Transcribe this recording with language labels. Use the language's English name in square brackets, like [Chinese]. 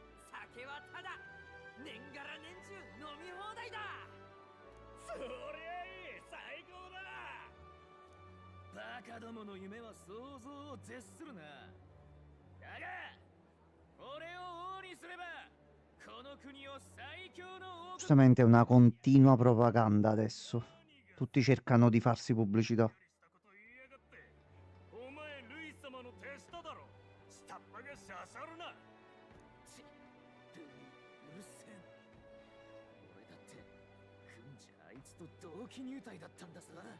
[Japanese] 酒はただ年がら年中飲み放題だ。そりゃいい、最高だ。バカどもの夢は想像を絶するな。だが俺を王にすればこの国を最強の王国。 [Italian] Giustamente è una continua propaganda adesso. Tutti cercano di farsi pubblicità. [Japanese] お前ルイ様の手下だろ。下っ端が刺さるな。ちルイ、うるせえ。俺だって軍じゃあいつと同期入隊だったんださ。